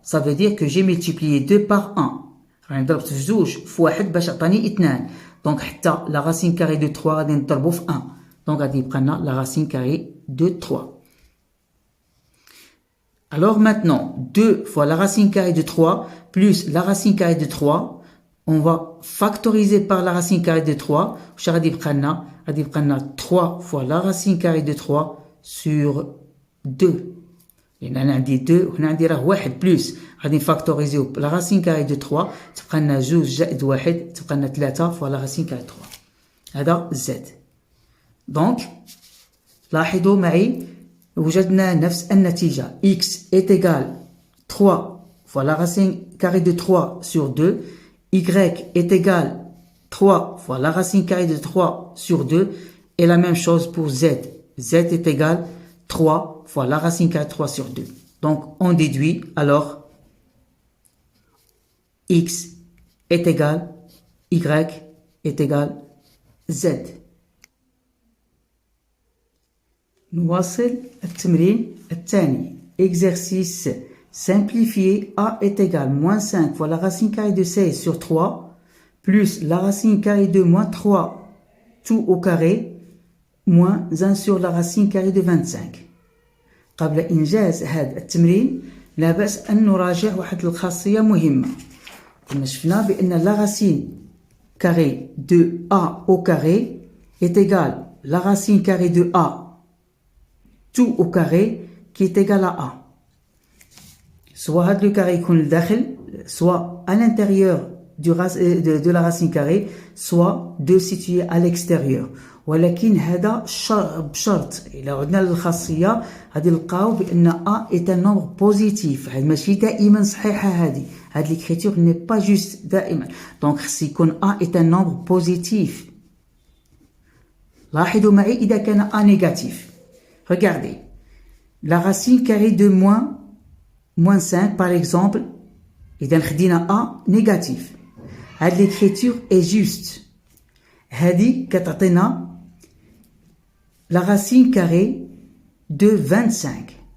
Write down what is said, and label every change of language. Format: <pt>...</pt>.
<fr>Ça veut dire que j'ai multiplié 2 par 1. Donc, la racine carrée de 3 est 1. Donc, on prend la racine carrée de 3. Alors maintenant, 2 fois la racine carrée de 3 plus la racine carrée de 3. On va factoriser par la racine carrée de 3.</fr> <ar>غادي يبقى لنا</ar> <fr>3 fois la racine carrée de 3 sur 2.</fr> <ar>لأن أنا عندي 2 وهنا عندي راه 1 plus. غادي نفاكتوريزيو</ar> <fr>لا راسين كاري دو 3</fr> <ar>تبقى لنا 2 زائد 1 تبقى لنا 3</ar> <fr>فوا لا راسين كاري 3</fr> <ar>هذا زد. دونك لاحظوا معي وجدنا نفس النتيجة</ar> <fr>x est égal 3 fois la racine carrée de 3 sur 2, y est égal 3 fois la racine carrée de 3 sur 2 et la même chose pour z. Z est égal 3 fois la racine carrée de 3 sur 2. Donc on déduit alors x est égal y est égal z.</fr> <ar>نواصل التمرين الثاني.</ar> <fr>Exercice simplifié. A est égal moins 5 fois la racine carrée de 16 sur 3 plus la racine carrée de moins 3 tout au carré moins 1 sur la racine carrée de 25.</fr> <ar>قبل إنجاز هذا التمرين لا بأس أن نراجع واحد الخاصية مهمة. كنا شفنا بأن</ar> <fr>la racine carrée de A au carré est égale la racine carrée de A tout au carré qui est égal à A. Soit</fr> <ar>هذا le carré يكون لداخل,</ar> <fr>soit à l'intérieur de la racine carrée, soit de situer à l'extérieur.</fr> <ar>ولكن هذا بشرط إلا عدنا للخاصية غادي نلقاو بأن</ar> <fr>A est un nombre positif.</fr> <ar>هاد ماشي دائما صحيحة هذه</ar> <fr>l'écriture n'est pas juste</fr> <ar>دائما.</ar> <fr>donc</fr> <ar>خص يكون</ar> <fr>A est un nombre positif.</fr> <ar>لاحظوا معي إذا كان A négatif.</ar> <fr>Regardez, la racine carrée de moins 5 par exemple,</fr> <ar>إذا خدينا A négatif. هاد</ar> <fr>l'écriture est juste.</fr> <ar>هذه كتعطينا</ar> <fr>la racine carrée de 25.</fr>